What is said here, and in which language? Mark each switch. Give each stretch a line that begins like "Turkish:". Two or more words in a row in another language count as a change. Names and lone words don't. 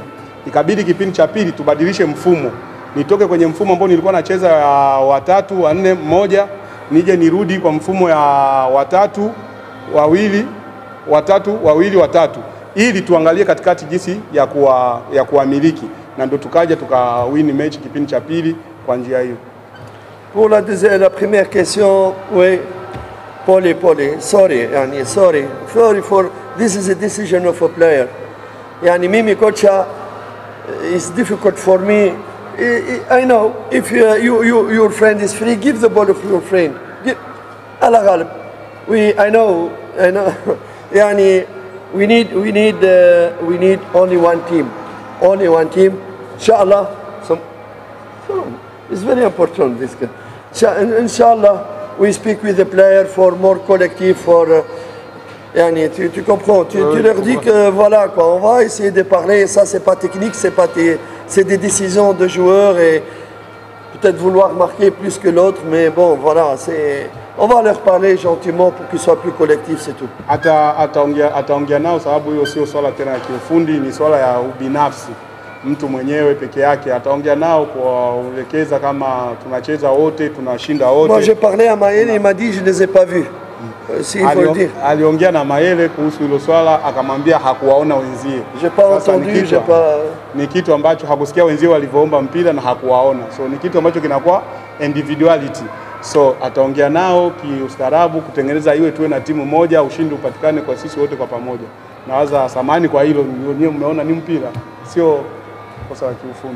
Swahili: Ikabidi kipindi cha pili tubadilishe mfumo. Nitoke kwenye mfumo ambao nilikuwa nacheza watatu, 4, 1, nije nirudi kwa mfumo ya watatu, wawili, watatu. Ili tuangalie katikati jinsi ya kuamiliki na ndio tukaja tukawini mechi kipindi cha pili kwa njia hiyo.
French: Pour la première question, oui,
English: Paulie, sorry for this is a decision of a player.
Swahili: Yani mimi kocha,
English: it's difficult for me. I know if your friend is free, give the ball to your friend.
Arabic: Ala ghalib.
English: I know. Yani we need only one team. Inshallah. It's very important this guy. Inshallah, we speak with the player for more collective, for tu comprends, tu leur dis que voilà quoi, on va essayer de parler, ça c'est pas technique, c'est des décisions de joueurs et peut-être vouloir marquer plus que l'autre, mais bon voilà, on va leur parler gentiment pour qu'ils soient plus collectifs, c'est tout.
Swahili: Ataongea nao sababu hiyo sio swala tena ya kiufundi, ni swala ya ubinafsi. Mtu mwenyewe peke yake ataongea nao kuelekeza kama tunacheza wote, tunashinda wote.
French: Moi j'ai parlé à Maël, il m'a dit je ne les ai pas vus. Si il faut le dire.
Swahili: Aliongea na Maele kuhusu hilo swala akamwambia hakuwaona wenzie.
French: J'ai pas entendu, j'ai pas.
Swahili: Ni kitu ambacho hakusikia wenzie walivyoomba mpira na hakuwaona. So ni kitu ambacho kinakuwa individuality. So ataongea nao kiustaarabu kutengeneza iwe tuwe na timu moja, ushindi upatikane kwa sisi wote kwa pamoja. Nawaza samani kwa hilo, ndio mmeona ni mpira, sio kosa la kiufundi.